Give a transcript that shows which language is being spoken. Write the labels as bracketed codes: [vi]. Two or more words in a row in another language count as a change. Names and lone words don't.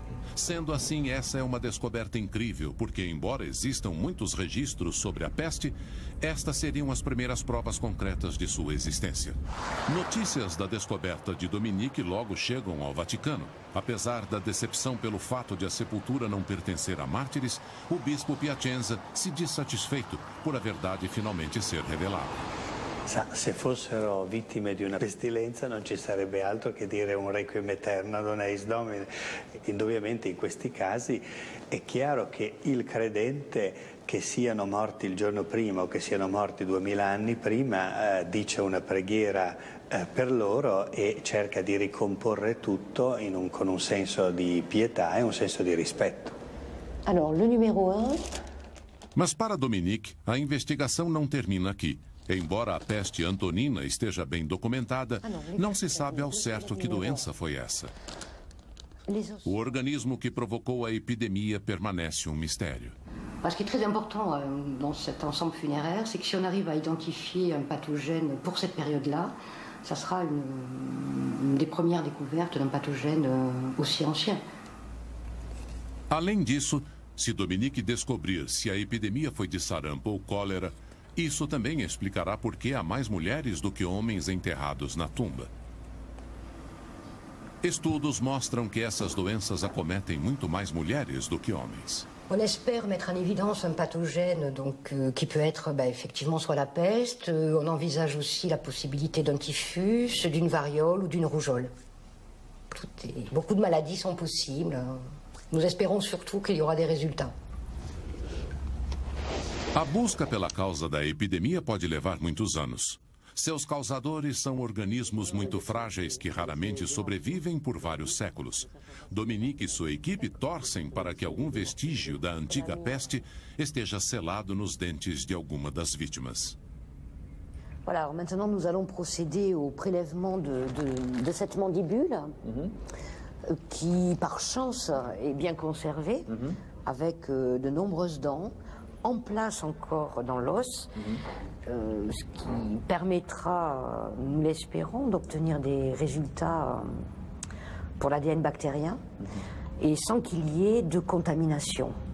[pt] Sendo assim, essa é uma descoberta incrível, porque embora existam muitos registros sobre a peste, estas seriam as primeiras provas concretas de sua existência. Notícias da descoberta de Dominique logo chegam ao Vaticano. Apesar da decepção pelo fato de a sepultura não pertencer a mártires, o bispo Piacenza se diz satisfeito por a verdade finalmente ser revelada. [it] Se fossero vittime di una pestilenza non ci sarebbe altro che dire un [la] requiem aeterno ad eis Domine. [it] Indubbiamente in questi casi è chiaro che il credente, che siano morti il giorno prima o che siano morti 2000 anni prima, dice una preghiera per loro e cerca di ricomporre tutto con un senso di pietà e un senso di rispetto. [fr] Alors, le numéro 1. [pt] Mas para Dominique, a investigação não termina aqui. Embora a peste antonina esteja bem documentada, não se sabe ao certo que doença foi essa. O organismo que provocou a epidemia permanece um mistério. [fr] Ce qui est très important dans cet ensemble funéraire, c'est que si on arrive à identifier un pathogène pour cette période-là, ça sera une des premières découvertes d'un pathogène aussi ancien. [pt] Além disso, se Dominique descobrir se a epidemia foi de sarampo ou cólera, isso também explicará por que há mais mulheres do que homens enterrados na tumba. Estudos mostram que essas doenças acometem muito mais mulheres do que homens. [fr] On espère mettre en évidence un pathogène qui peut être effectivement soit la peste. On envisage aussi la possibilité d'un typhus, d'une variole ou d'une rougeole. Beaucoup de maladies sont possibles. Nous espérons surtout qu'il y aura des résultats. [pt] A busca pela causa da epidemia pode levar muitos anos. Seus causadores são organismos muito frágeis que raramente sobrevivem por vários séculos. Dominique e sua equipe torcem para que algum vestígio da antiga peste esteja selado nos dentes de alguma das vítimas. [fr] Voilà, alors maintenant nous allons procéder au prélèvement de cette mandibule qui, par chance, est bien conservée avec de nombreuses dents en place encore dans l'os, ce qui permettra, nous l'espérons, d'obtenir des résultats pour l'ADN bactérien et sans qu'il y ait de contamination.